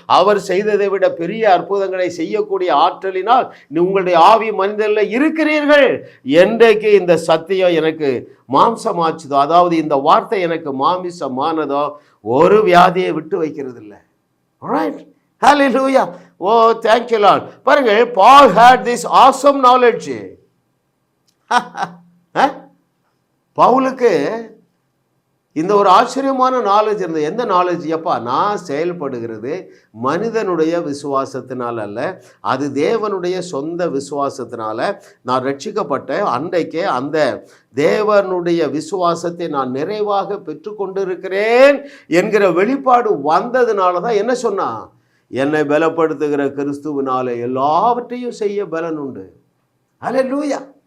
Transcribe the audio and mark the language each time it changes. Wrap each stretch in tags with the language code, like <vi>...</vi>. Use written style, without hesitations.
<ta>அவர் செய்ததை விட பெரிய அற்புதங்களை செய்யக்கூடிய ஆற்றலினால் உங்களுடைய ஆவி மனிதனில் இருக்கிறீர்கள். என்றைக்கு இந்த சத்தியம் எனக்கு மாம்சமாச்சுதோ, அதாவது இந்த வார்த்தை எனக்கு மாமிசமானதோ, ஒரு வியாதியை விட்டு வைக்கிறது இல்லை.</ta> <en>Right? Hallelujah. Oh, thank you Lord.</en> <ta>பாருங்கள்,</ta> <en>Paul had this awesome knowledge.</en> <ta>பவுலுக்கு இந்த ஒரு ஆச்சரியமான நாலேஜ் இருந்தது. எந்த நாலேஜ்? எப்பா, நான் செயல்படுகிறது மனிதனுடைய விசுவாசத்தினால் அல்ல, அது தேவனுடைய சொந்த விசுவாசத்தினால நான் ரட்சிக்கப்பட்ட அன்றைக்கே அந்த தேவனுடைய விசுவாசத்தை நான் நிறைவாக பெற்றுக்கொண்டிருக்கிறேன் என்கிற வெளிப்பாடு வந்ததுனால தான் என்ன சொன்னா, என்னை பலப்படுத்துகிற கிறிஸ்துவினால எல்லாவற்றையும் செய்ய பலன் உண்டு. அல்லேலூயா.</ta>